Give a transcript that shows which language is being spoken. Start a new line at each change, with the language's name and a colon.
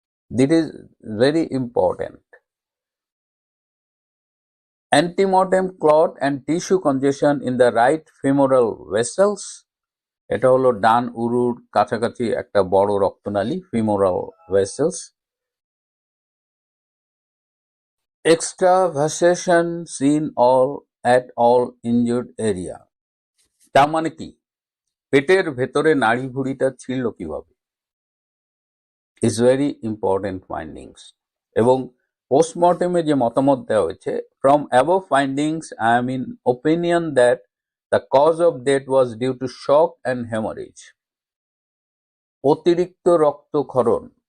English: This is very important. Antemortem clot and tissue congestion in the right femoral vessels,
Bangla: এটা হলো ডান উরুর কাছাকাছি একটা বড় রক্তনালী,
English: Femoral vessels. Extravasation seen at all injured area।
Bangla: তার মানে কি, পেটের ভেতরে নাড়ি ভুড়িটা ছিল কিভাবে,
English: Is very important findings.
Bangla: এবং পোস্টমর্টেমে যে মতামত দেওয়া হয়েছে,
English: From above findings I am in opinion that the cause of death was due to shock and haemorrhage.
Bangla: অতিরিক্ত রক্তক্ষরণ,